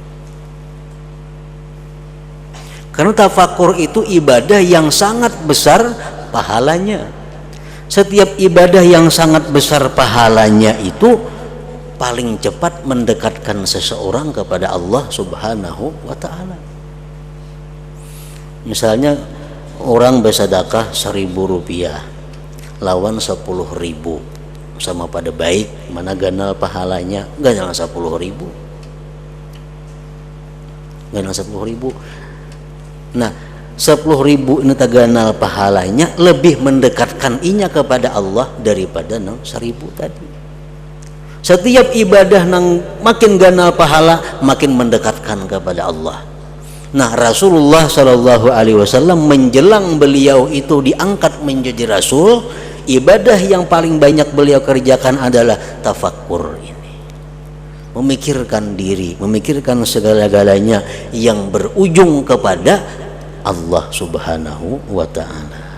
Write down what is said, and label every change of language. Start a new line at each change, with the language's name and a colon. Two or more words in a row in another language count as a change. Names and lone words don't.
Indonesian: Karena tafakkur itu ibadah yang sangat besar pahalanya. Setiap ibadah yang sangat besar pahalanya itu paling cepat mendekatkan seseorang kepada Allah
Arabic: سبحانه وتعالى.
Indonesian: Misalnya orang bersedekah 1.000 rupiah lawan 10.000, sama pada baik, mana ganal pahalanya?
Banjar: Ganal 10.000, ganal 10.000.
Indonesian: Nah, 10.000 ini ganal pahalanya lebih mendekatkan inya kepada Allah daripada 1.000 tadi. Setiap ibadah nang makin ganal pahala, makin mendekatkan kepada Allah. Nah, Rasulullah
Arabic: صلى الله عليه وسلم
Indonesian: menjelang beliau itu diangkat menjadi Rasul, ibadah yang paling banyak beliau kerjakan adalah tafakkur ini, memikirkan diri, memikirkan segala-galanya yang berujung kepada Allah
Arabic: سبحانه وتعالى.